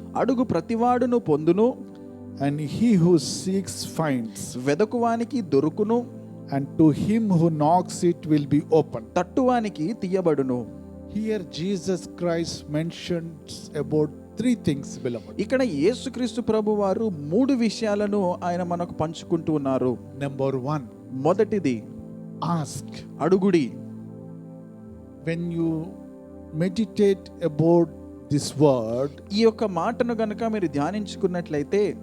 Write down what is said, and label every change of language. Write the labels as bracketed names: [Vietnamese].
[Telugu] అడుగు ప్రతివాడును పొందును, [English] and he who seeks finds, [Telugu] వెదకువానికి దొరుకును, [English] and to him who knocks it will be open. [Telugu] తట్టువానికి తీయబడును. [English] Here Jesus Christ mentions about 3 things, beloved. [Telugu] ఇక్కడ యేసుక్రీస్తు ప్రభువారు 3 విషయాలను ఆయన మనకు పంచుకుంటూ ఉన్నారు. [English] Number 1, [Telugu] మొదటిది [English] ask. [Telugu] అడుగుడి. [English] When you meditate about this word, [Telugu] ఈ యొక్క మాటను గనుక మీరు ధ్యానించుకున్నట్లయితే